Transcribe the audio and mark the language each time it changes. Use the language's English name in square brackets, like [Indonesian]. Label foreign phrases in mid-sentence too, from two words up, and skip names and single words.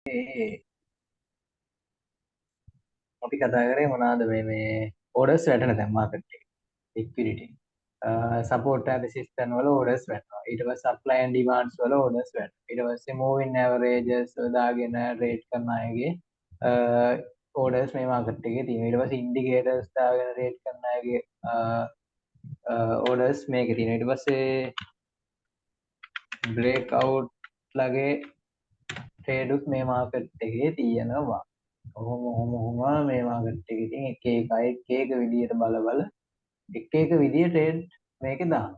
[Sinhala] අපි කතා කරේ මොනවාද මේ orders වැටෙන දැන් market එකේ [English] liquidity support and resistance [Sinhala] වල orders වැටෙනවා ඊට පස්සේ [English] supply and demands [Sinhala] වල orders වැටෙනවා ඊට පස්සේ [English] moving averages [Sinhala] දාගෙන trade කරන අයගේ orders මේ market එකේ තියෙනවා ඊට පස්සේ indicators දාගෙන trade කරන අයගේ orders මේකේ තියෙනවා ඊට පස්සේ breakout ලගේ trade උත් මේ market එකේ තියෙනවා ඔහොම මේ මාකට් එකේ ඉතින් එක එක විදියට බල එක විදිය ට්‍රේඩ් මේකේ දානවා.